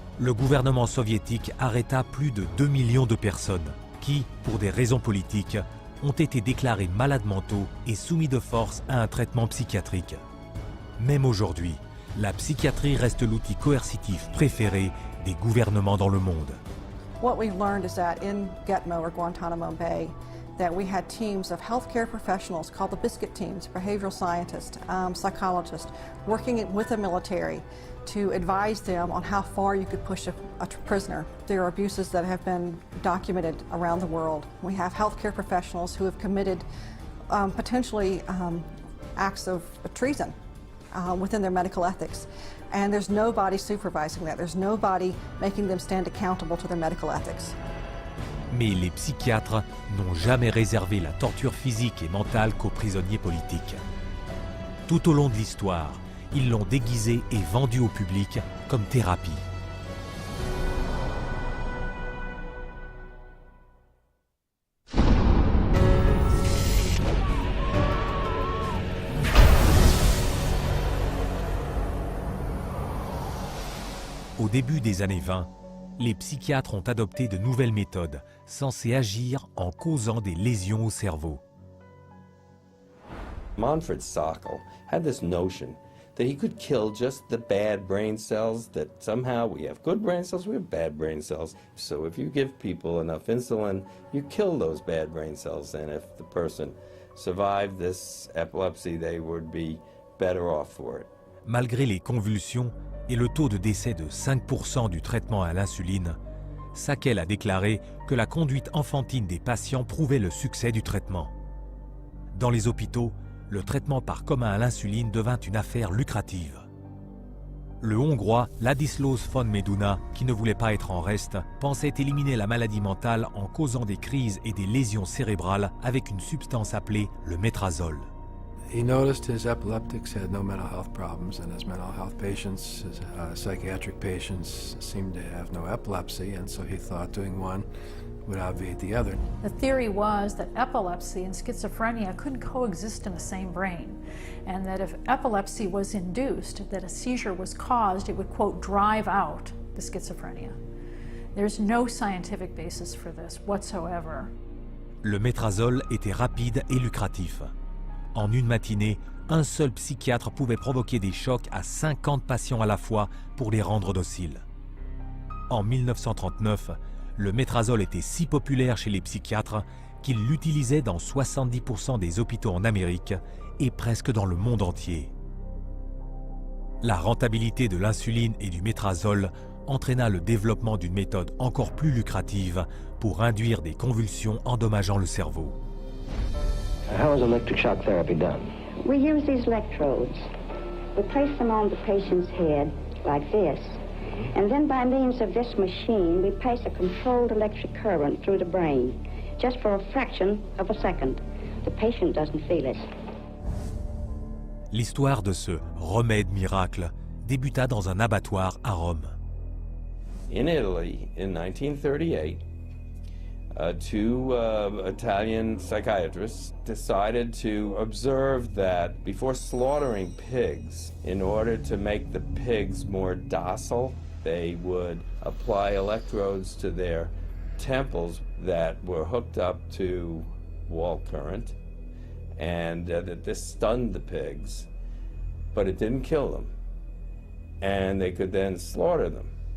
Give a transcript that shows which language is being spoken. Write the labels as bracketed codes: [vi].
[fr] le gouvernement soviétique arrêta plus de 2 millions de personnes qui, pour des raisons politiques, ont été déclarés malades mentaux et soumis de force à un traitement psychiatrique. Même aujourd'hui, la psychiatrie reste l'outil coercitif préféré des gouvernements dans le monde. [en] What we've learned is that in Gitmo or Guantanamo Bay, that we had teams of healthcare professionals called the biscuit teams, behavioral scientists, psychologists, working with the military to advise them on how far you could push a prisoner. There are abuses that have been documented around the world. We have healthcare professionals who have committed potentially acts of treason within their medical ethics. And there's nobody supervising that. There's nobody making them stand accountable to their medical ethics. [fr] Mais les psychiatres n'ont jamais réservé la torture physique et mentale qu'aux prisonniers politiques. Tout au long de l'histoire, ils l'ont déguisée et vendue au public comme thérapie. Au début des années 20, les psychiatres ont adopté de nouvelles méthodes censées agir en causant des lésions au cerveau. [en] Manfred Sackel had this notion that he could kill just the bad brain cells, that somehow we have good brain cells, we have bad brain cells. So if you give people enough insulin, you kill those bad brain cells, and if the person survived this epilepsy, they would be better off for it. [fr] Malgré les convulsions et le taux de décès de 5% du traitement à l'insuline, Sackel a déclaré que la conduite enfantine des patients prouvait le succès du traitement. Dans les hôpitaux, le traitement par commun à l'insuline devint une affaire lucrative. Le Hongrois Ladislaus von Meduna, qui ne voulait pas être en reste, pensait éliminer la maladie mentale en causant des crises et des lésions cérébrales avec une substance appelée le métrazole. [en] He noticed his epileptics had no mental health problems, and his mental health patients, his psychiatric patients, seemed to have no epilepsy, and so he thought doing one would obviate the other. The theory was that epilepsy and schizophrenia couldn't coexist in the same brain, and that if epilepsy was induced, that a seizure was caused, it would, quote, drive out the schizophrenia. There's no scientific basis for this whatsoever. [fr] Le métrazole était rapide et lucratif. En une matinée, un seul psychiatre pouvait provoquer des chocs à 50 patients à la fois pour les rendre dociles. En 1939, le métrazole était si populaire chez les psychiatres qu'ils l'utilisaient dans 70% des hôpitaux en Amérique et presque dans le monde entier. La rentabilité de l'insuline et du métrazole entraîna le développement d'une méthode encore plus lucrative pour induire des convulsions endommageant le cerveau. [en] How is electric shock therapy done? We use these electrodes. We place them on the patient's head like this, and then by means of this machine, we pass a controlled electric current through the brain, just for a fraction of a second. The patient doesn't feel it. [fr] L'histoire de ce remède miracle débuta dans un abattoir à Rome. [en] In Italy, in 1938, two Italian psychiatrists decided to observe that before slaughtering pigs, in order to make the pigs more docile, they would apply electrodes to their temples that were hooked up to wall current, and that this stunned the pigs, but it didn't kill them, and they could then slaughter them.